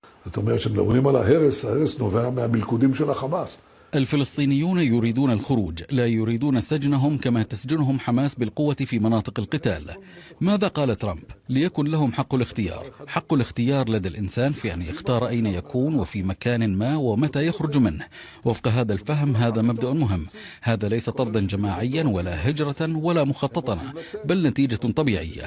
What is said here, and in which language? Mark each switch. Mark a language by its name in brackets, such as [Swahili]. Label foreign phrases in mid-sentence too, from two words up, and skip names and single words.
[Hebrew] זאת אומרת שמדברים על ההרס, ההרס נובע מהמלכודים של החמאס. [Arabic] الفلسطينيون يريدون الخروج، لا يريدون سجنهم كما تسجنهم حماس بالقوة في مناطق القتال. ماذا قال ترامب؟ ليكن لهم حق الاختيار. حق الاختيار لدى الإنسان في أن يختار أين يكون وفي مكان ما ومتى يخرج منه. وفق هذا الفهم هذا مبدأ مهم. هذا ليس طردا جماعيا ولا هجرة ولا مخططا، بل نتيجة طبيعية.